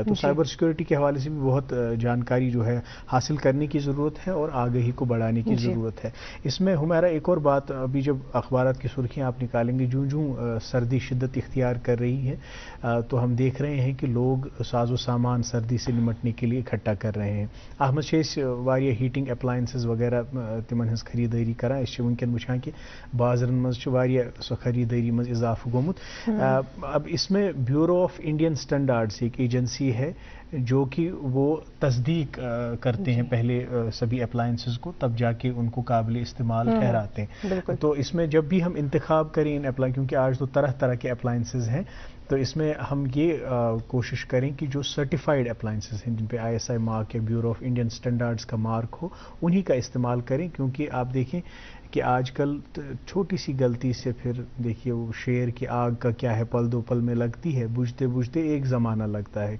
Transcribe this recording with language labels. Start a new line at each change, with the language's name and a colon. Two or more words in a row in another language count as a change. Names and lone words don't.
Urdu: تو سائبر سیکیورٹی کے حوالے سے بھی بہت جانکاری جو ہے حاصل کرنے کی ضرورت ہے اور آگہی کو بڑھانے کی ضرورت ہے۔ اس میں ہمارا ایک اور بات، ابھی جب اخبارات کی سرخیاں آپ نکالیں گے، جوں سردی شدت اختیار کر رہی ہے تو ہم دیکھ رہے ہیں کہ لوگ ساز و سامان سردی سے نمٹنے کے لیے اکٹھا کر رہے ہیں۔
Kashmiri: احمد شیش واریہ
English: heating appliances
Kashmiri: وغیرہ تمن ہز خریداری کران، اس ونکن وچھان کہ بازرن مز واریہ سو خریداری مز اضافہ گومت۔
Urdu: اب اس میں بیورو آف انڈین اسٹینڈارڈس ایک ایجنسی ہے جو کہ وہ تصدیق کرتے ہیں پہلے سبھی اپلائنسز کو، تب جا کے ان کو قابل استعمال ٹھہراتے ہیں۔ تو اس میں جب بھی ہم انتخاب کریں ان کیونکہ آج تو طرح طرح کے اپلائنسز ہیں، تو اس میں ہم یہ کوشش کریں کہ جو
English: certified appliances
Urdu: ہیں جن پہ ISI مارک یا بیورو آف انڈین اسٹینڈارڈس کا مارک ہو انہی کا استعمال کریں، کیونکہ آپ دیکھیں کہ آج کل چھوٹی سی غلطی سے پھر دیکھیے وہ شیر کی آگ کا کیا ہے، پل دو پل میں لگتی ہے، بجھتے بجھتے ایک زمانہ لگتا ہے۔